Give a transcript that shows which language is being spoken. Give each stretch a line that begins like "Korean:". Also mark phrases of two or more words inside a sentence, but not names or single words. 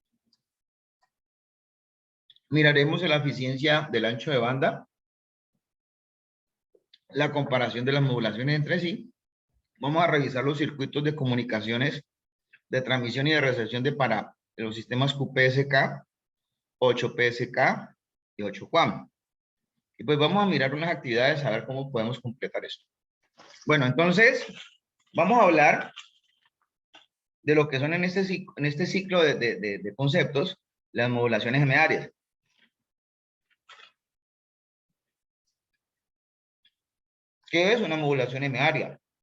Spanish: Miraremos la eficiencia del ancho de banda, la comparación de las modulaciones entre sí. Vamos a revisar los circuitos de comunicaciones de transmisión y de recepción para los sistemas QPSK, 8PSK y 8QAM. Y pues vamos a mirar unas actividades a ver cómo podemos completar esto. Bueno, entonces vamos a hablar de lo que son en este ciclo de conceptos las modulaciones semiarias. ¿Qué es una modulación semiaria?